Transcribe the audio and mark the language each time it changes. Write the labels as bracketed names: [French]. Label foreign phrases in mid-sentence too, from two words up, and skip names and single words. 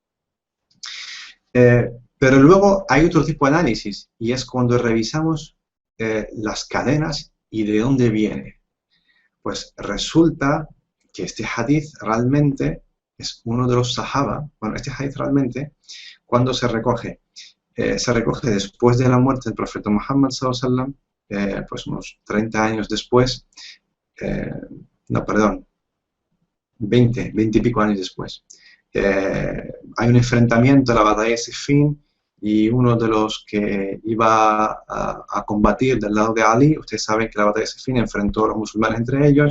[Spanish] Pero luego hay otro tipo de análisis, y es cuando revisamos las cadenas y de dónde viene. Pues resulta que este hadith realmente es uno de los sahaba. Bueno, este hadith realmente, cuando se recoge después de la muerte del profeta Muhammad [Arabic] صلى الله عليه وسلم, [Spanish] pues unos 30 años después, no, perdón, 20 y pico años después. Hay un enfrentamiento en la batalla de Siffin, y uno de los que iba a combatir del lado de Ali, ustedes saben que la batalla de Siffin enfrentó a los musulmanes entre ellos.